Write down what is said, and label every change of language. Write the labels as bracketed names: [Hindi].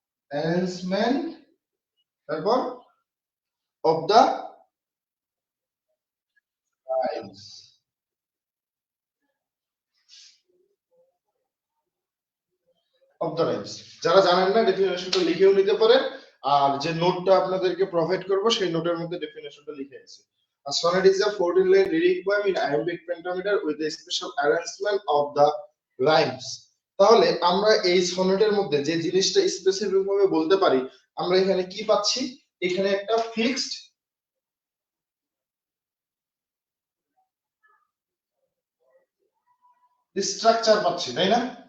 [English] arrangement [Bangla] তারপর [English] of the rhymes, of the rhymes। [Bangla] যারা জানেন না ডেফিনেশনটা লিখেও নিতে পারেন, আর যে নোটটা আপনাদেরকে প্রোভাইড করব সেই নোটের মধ্যে ডেফিনেশনটা লিখে আছে। [English] A sonnet is a 14-line lyric poem in iambic pentameter with a special arrangement of the rhymes। [Bangla] তাহলে আমরা এই সনেটের মধ্যে যে জিনিসটা স্পেসিফিক ভাবে বলতে পারি, আমরা এখানে কি পাচ্ছি? এখানে একটা ফিক্সড স্ট্রাকচার পাচ্ছি, তাই না?